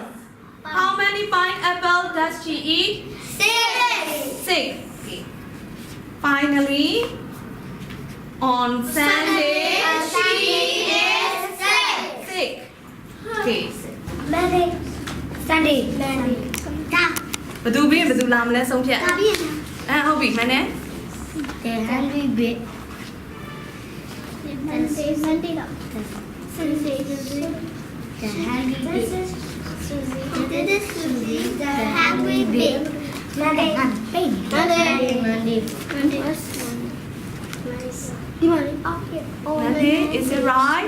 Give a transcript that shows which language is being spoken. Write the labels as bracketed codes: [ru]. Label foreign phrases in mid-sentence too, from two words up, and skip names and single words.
[en] How many pineapples does she eat? 6. Okay. Finally, on Sunday, she is sick. Okay. Sunday. [my] ဘသူပြီးရင်ဘသူလာမလဲဆုံးဖြတ်ဟုတ်ပြီမှန်တယ် [en] The hungry bit. Sunday. The hungry bit. This is Susie, the hungry bit. Monday. Monday, is it right?